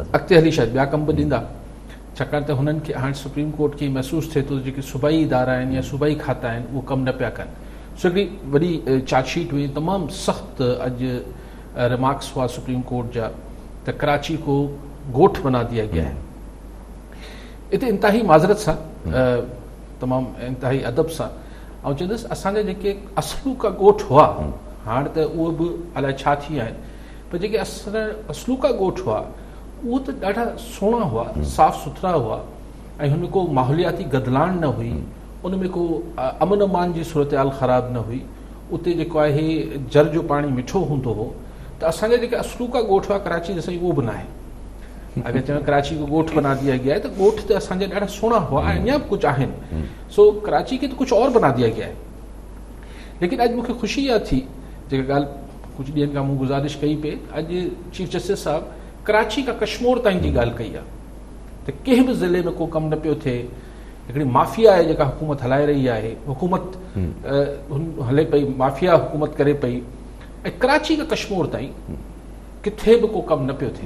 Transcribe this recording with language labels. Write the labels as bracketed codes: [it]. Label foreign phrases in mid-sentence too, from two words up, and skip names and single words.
[sd] अॻिते हली शायदि ॿिया कम बि ॾींदा, छाकाणि त हुननि खे हाणे सुप्रीम कोर्ट खे महसूसु थिए थो जेके सूबाई इदारा आहिनि या सूबाई खाता आहिनि उहो कमु न पिया कनि। सो हिकिड़ी वॾी चार्जशीट हुई, तमामु सख़्तु अॼु रिमार्क्स हुआ सुप्रीम कोर्ट जा त [hi] कराची को गोठ बना दिया गया है। [sd] हिते इंतिहाई माज़रत सां तमामु इंतिहाई अदब सां ऐं चवंदुसि असांजा जेके असलूका ॻोठ हुआ, हाणे त उहे बि अलाए छा थी विया आहिनि, पर जेके असलूका ॻोठ हुआ उहे त ॾाढा सुहिणा हुआ, साफ़ सुथरा हुआ ऐं हुन में को माहौलियाती गदलाण न हुई, उन में को अमन अमान जी सूरत हाल ख़राबु न हुई, उते जेको आहे जर जो पाणी मिठो हूंदो हो। त असांजा जेके असलूका ॻोठ हुआ कराची जे साईं उहो बि न आहे। अगरि चवां [hi] कराची को ॻोठ बना दिया गया है [sd] त ॻोठ त असांजा ॾाढा सुहिणा हुआ ऐं अञा बि कुझु आहिनि। सो कराची खे त कुझु और [hi] बना दिया गया है। [sd] लेकिन अॼु मूंखे ख़ुशी इहा थी, जेका ॻाल्हि कुझु ॾींहंनि खां मूं गुज़ारिश कई पे, अॼु [en] chief justice [sd] साहब कराची खां कश्मीर ताईं जी ॻाल्हि कई आहे त कंहिं बि ज़िले में को कमु न पियो थिए। हिकिड़ी माफ़िया आहे जेका हुकूमत हलाए रही आहे, हुकूमत हले पई, माफ़िया हुकूमत करे पई ऐं कराची खां कश्मीर ताईं किथे बि को कमु न पियो थिए।